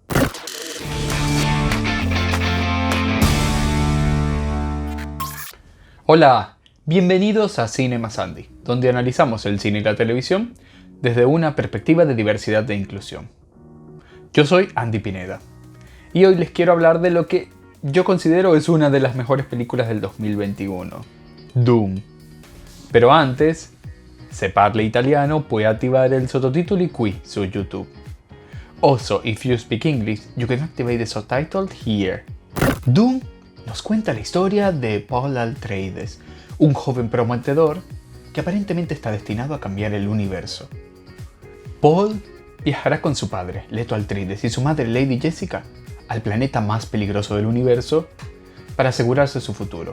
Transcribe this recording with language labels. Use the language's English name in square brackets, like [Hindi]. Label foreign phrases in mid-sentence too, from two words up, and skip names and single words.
[Spanish] Hola, bienvenidos a Cinema Sandy, donde analizamos el cine y la televisión desde una perspectiva de diversidad e inclusión. Yo soy Andy Pineda, y hoy les quiero hablar de lo que yo considero es una de las mejores películas del 2021, Dune. Pero antes, [Italian] se parla italiano, puoi attivare il sottotitoli qui su YouTube. [English] Also, if you speak English, you can activate the subtitle here. [Spanish] Dune nos cuenta la historia de Paul Atreides, un joven prometedor que aparentemente está destinado a cambiar el universo. Paul viajará con su padre, Leto Atreides, y su madre, Lady Jessica, al planeta más peligroso del universo para asegurarse su futuro.